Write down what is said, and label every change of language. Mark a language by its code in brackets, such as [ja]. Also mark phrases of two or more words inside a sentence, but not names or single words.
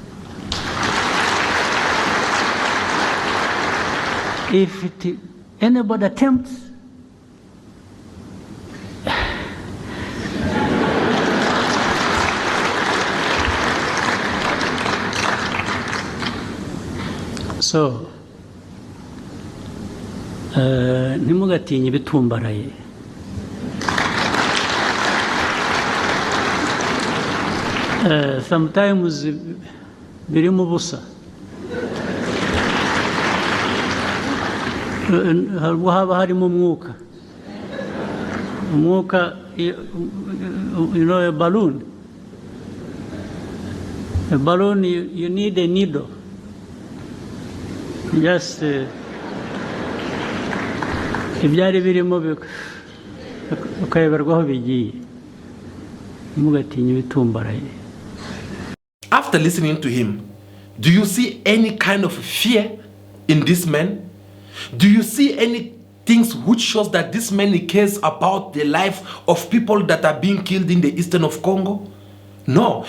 [en] If anybody attempts, so [rw] ntimugatinye ibitumbaraye. Sometimes birimo ubusa. Haba harimo umwuka. Umwuka, [en] a balloon. A balloon, you need a needle. [rw] Just ibyari birimo ukayoberwaho bigiye. Ntimugatinye ibitumbaraye. [en] After listening to him, do you see any kind of fear in this man? Do you see any things which shows that this man cares about the life of people that are being killed in the eastern of Congo? No.